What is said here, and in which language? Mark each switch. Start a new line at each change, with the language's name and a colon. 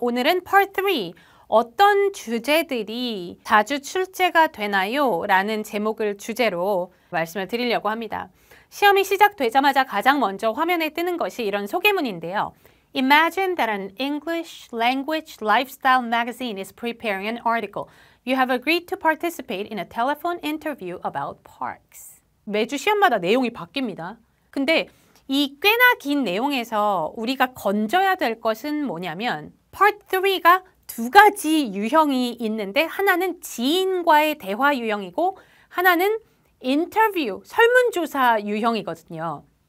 Korean: 오늘은 Part 3, 어떤 주제들이 자주 출제가 되나요? 라는 제목을 주제로 말씀을 드리려고 합니다. 시험이 시작되자마자 가장 먼저 화면에 뜨는 것이 이런 소개문인데요.
English: Imagine that an English language lifestyle magazine is preparing an article. You have agreed to participate in a telephone interview about parks.
Korean: 매주 시험마다 내용이 바뀝니다. 근데 이 꽤나 긴 내용에서 우리가 건져야 될 것은 뭐냐면 Part 3가 두 가지 유형이 있는데 하나는 지인과의 대화 유형이고 하나는 인터뷰, 설문조사 유형이거든요.